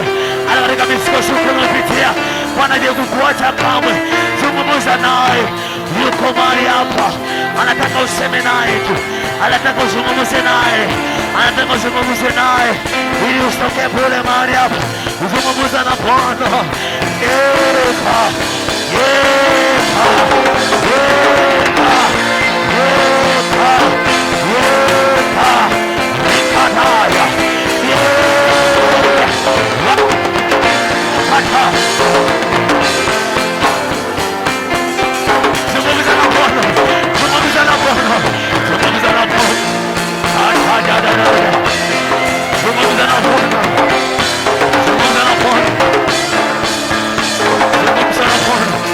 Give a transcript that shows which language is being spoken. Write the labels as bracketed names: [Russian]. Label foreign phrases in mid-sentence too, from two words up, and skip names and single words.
[Swahili] Hata katika misukosuko unayopitia, Bwana ndiye kukuacha kamwe. Zungumza naye, yuko mahali hapa, anataka useme naye tu, anataka uzungumze naye, anataka uzungumze naye ili usitoke bure mahali hapa. Zungumza na Bwana. Yeka, yeka, yeka, yeka, yeka, nikadaya, yeka, zungumza na Bwana, zungumza na Bwana, zungumza na Bwana, zungumza na Bwana, zungumza na Bwana, zungumza na Bwana.